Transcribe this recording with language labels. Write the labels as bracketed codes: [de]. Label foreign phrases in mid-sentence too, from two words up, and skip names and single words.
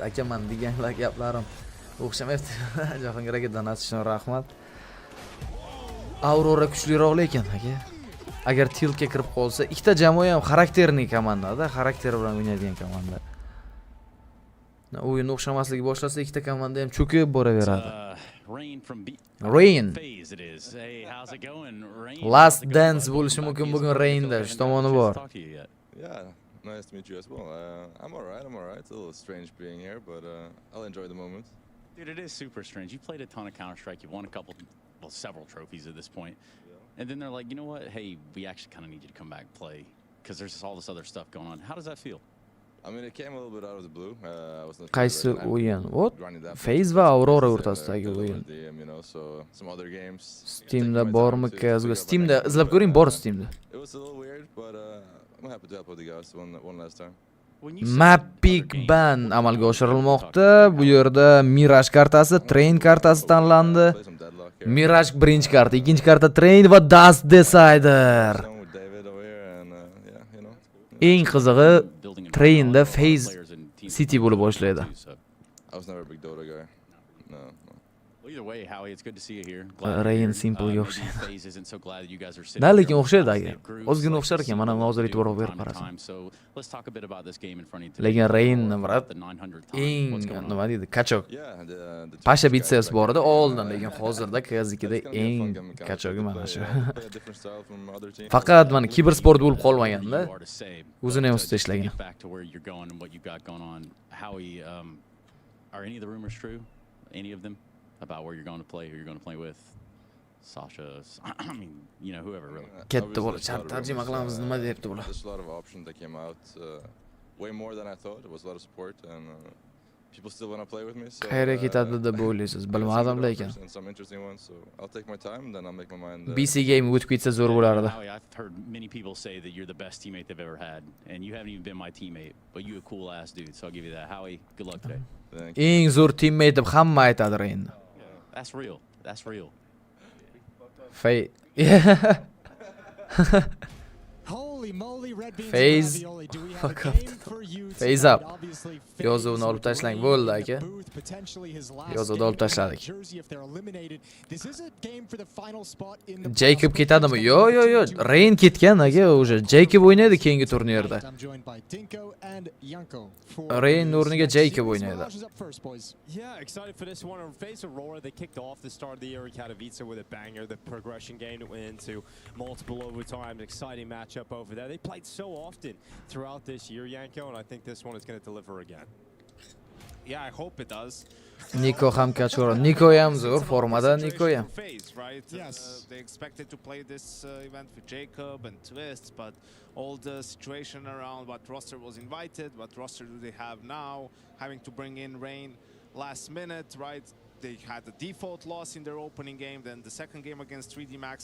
[uz] Aka, men deganlar gaplarim o'xshamayapti. Jahongir aka, donat uchun rahmat. Aurora kuchliroq lekin aka. Agar tiltga kirib qolsa, ikkita jamoa ham xarakterli komandada, xarakter bilan o'ynaydigan komanda. O'yin o'xshamasligi boshlasa, ikkita komanda ham cho'kib boraveradi. Rain. [en] Last dance [uz] bo'lishi mumkin bugun Rainda, shu tomoni bor. [en] Yeah, nice to meet you as well. I'm alright. It's a little strange being here, but I'll enjoy the moment. Dude, it is super strange. You played a ton of Counter-Strike. You've won several trophies at this point. And then they're like, you know what? Hey, we actually kind of need you to come back and play because there's just all this other stuff going on. How does that feel? I mean, it came a little bit out of the blue. I was not [uz] Qaysi o'yin? [en] What? [uz] FaZe va Aurora o'rtasidagi o'yin. [en] Some other games. [uz] Steamda bormi CS:GO? Steamda izlab ko'ring, bor Steamda. [en] It was a little weird, but I'm happy to help with the guys one last time. Mapping ban [uz] amalga oshirilmoqda. Bu yerda Mirage kartasi, Train kartasi tanlandi. Mirage birinchi karta, ikkinchi karta Train va Dust Decider. Eng qizig'i Trainda FaZe City bo'lib boshlaydi. [en] I was never a big Dota guy. No. Well, either way, Howie, it's good to see you here. [uz] Rain Simple'ga o'xshaydi. Da, lekin o'xshaydi aka. Ozgina o'xshar ekan, mana hozir e'tibor berib qarasam. Lekin Rain brat eng nima deydi, kachok. Pasha bitses bor edi oldin, lekin hozirda CS2da eng kachogi mana shu. Faqat mana kibersport bo'lib qolmaganda, o'zini ham ustida ishlagan. [en] Howie, are any of the rumors true? Any of them? About where you're going to play, who you're going to play with? Sasha, I mean, you know, whoever really. [uz] Katta bola, tarjima qilamiz, nima deyapti bular? [en] There's a lot of options that came out, way more than I thought. It was a lot of support, and people still want to play with me. So, [uz] Qayerga ketadi deb o'ylaysiz? Bilmadim lekin. [en] and some interesting ones, so I'll take my time, and then I'll make my mind. [uz] BC game o'tib ketsa zo'r bo'lardi. [en] I've heard many people say that you're the best teammate they've ever had, and you haven't even been my teammate, but you a cool ass dude, so I'll give you that. Howie, good luck today. [uz] Eng zo'r teammate deb hamma aytadi endi. [en] That's real. That's real. Holy moly, red beans Phase. and ravioli. Do we have a game for you Phase tonight? up. Obviously, [uz] Yozuvni olib tashlang bo'ldi aka. [en] potentially his last [uz] Yozuvni olib [en] game in [uz] tashladik. [en] Jersey if they're eliminated. This is a game for the final spot in the [uz] Jacob ketadimi? Yo. Rain ketgan aka o'sha. Jacob o'ynaydi keyingi turnirda. [en] I'm joined by Dinko and Yanko. [uz] Rain o'rniga Jacob o'ynaydi. [en] Yeah, excited for this one. On face Aurora, they kicked off the start of the year in Katowice with a banger. The progression game that went into multiple overtimes. Exciting matchup over there. They played so often throughout this year, Yanko, and I think this one is going to deliver again. Yeah, I hope it does. [uz] Niko ham kachora. Niko ham zo'r formada, Niko ham. [en] Right? Yes. They expected to play this event with Jacob and Twist, but all the situation around what roster was invited, what roster do they have now, having to bring in Rain last minute, right? They had a default loss in their opening game, then the second game against 3D Max.